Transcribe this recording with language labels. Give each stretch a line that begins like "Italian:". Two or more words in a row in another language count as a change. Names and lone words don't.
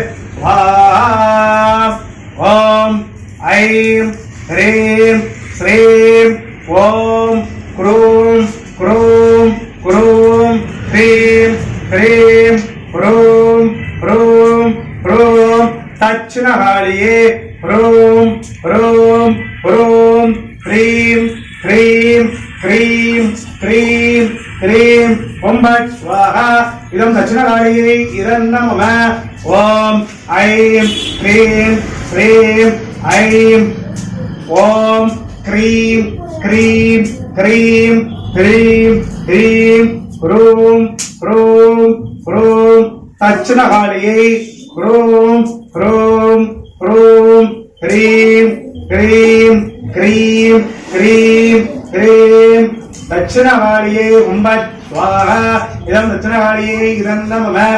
Sanskrit: ॐ ऐं ह्रीं श्रीं ॐ क्रूं क्रूं क्रूं ह्रीं ह्रीं क्रूं क्रूं क्रूं दक्षिणकालिये क्रूं क्रूं क्रूं ह्रीं ह्रीं ह्रीं ह्रीं ह्रीं ओम भट स्वाहा इदं दक्षिणकालियै इदं नमः. ओम ऐं ह्रीं श्रीं ऐं ओम क्रीं क्रीं क्रीं ह्रीं ह्रीं ह्रूं ह्रूं ह्रूं दक्षिणकालियै ह्रूं ह्रूं ह्रूं ह्रीं ह्रीं क्रीं क्रीं क्रीं दक्षिणकालिये ओम स्वाहा इदं दक्षिणकालिये इदं नमः.